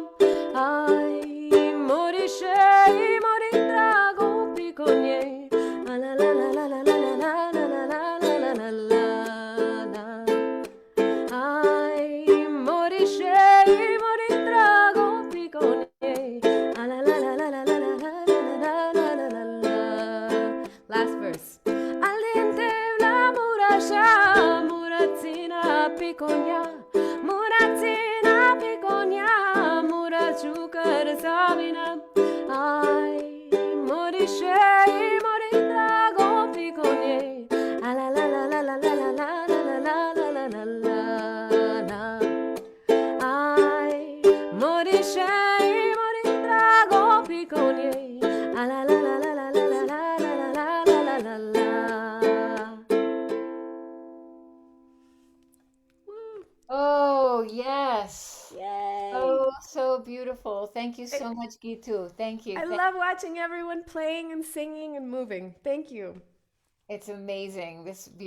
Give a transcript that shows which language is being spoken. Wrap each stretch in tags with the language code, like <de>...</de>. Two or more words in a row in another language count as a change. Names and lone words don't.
<rom>Ay, mori, shej, mori, drago, pikonyéj. Alálálálálálálálálálálálá. Ay, mori, shej, mori, drago, pikonyéj. Alálálálálálálálálálálá.</rom> <en>Last verse.</en> <rom>Áldin tevla murasha, muracina, pikonyá. Muracina, pikonyá, murasukar savinam. Ay, mori, shej, mori, drago, pikonyéj. Alálálálálálálálálálálálá. Ay, mori, shej, mori, drago, pikonyéj. Alálálálálálálálálálálá.</rom> <en>Oh, yes. Yay. Oh, so beautiful. Thank you so much, Gitu. Thank you. I love watching everyone playing and singing and moving. Thank you. It's amazing. This is beautiful.</en>